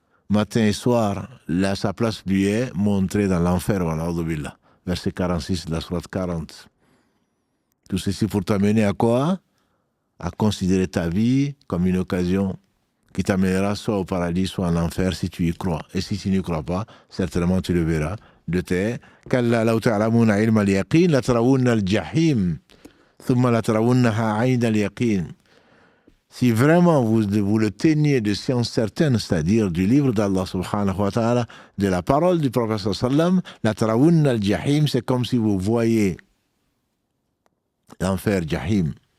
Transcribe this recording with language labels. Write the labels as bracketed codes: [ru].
[fr] matin et soir, là, sa place lui est montrée dans l'enfer, wala'udhu-billah. Verset 46 de la sourate 40. Tout ceci pour t'amener à quoi? À considérer ta vie comme une occasion qui t'amènera soit au paradis, soit en enfer si tu y crois. Et si tu n'y crois pas, certainement tu le verras. De tes [ar] كلا لو تعلمون علم اليقين لترون الجحيم ثم لترونها عين اليقين. [fr] Si vraiment vous le teniez de science certaine, c'est-à-dire du livre d'Allah subhanahu wa ta'ala, de la parole du prophète sallam, [ar] la tarawun al-jahim, [fr] c'est comme si vous voyez l'enfer jahim.